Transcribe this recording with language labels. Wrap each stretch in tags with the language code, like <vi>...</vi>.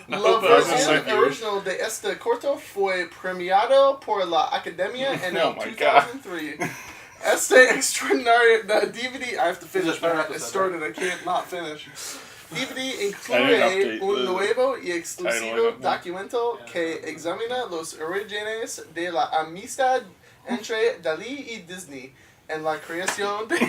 <es>La versión original de este corto fue premiado por la Academia en el 2003. Este extraordinario DVD,</es> <en>I have to finish, I started, I can't not finish.</en> <es>DVD incluye un nuevo y exclusivo documento que examina los orígenes de la amistad entre Dalí y Disney en la creación de...</es>